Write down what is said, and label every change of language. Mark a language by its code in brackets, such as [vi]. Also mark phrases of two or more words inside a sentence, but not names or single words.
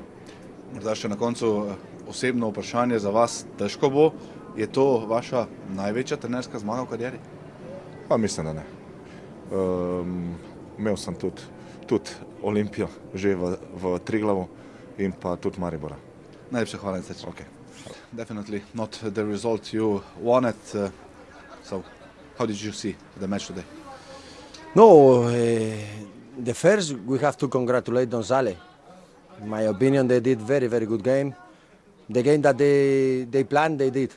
[sl] Morda še na koncu osebno vprašanje za vas, težko bo, je to vaša največja trenerska zmaga v karieri? Pa mislim, da ne. Imel sem tudi Olimpijo že v Triglavu in pa tudi Maribora. Najlepša hvala in srečno. [en] Okay. Definitely not the result you wanted. So, how did you see the match today? No, the first we have to congratulate Domžale. In my opinion, they did very good game. The game that they planned, they did.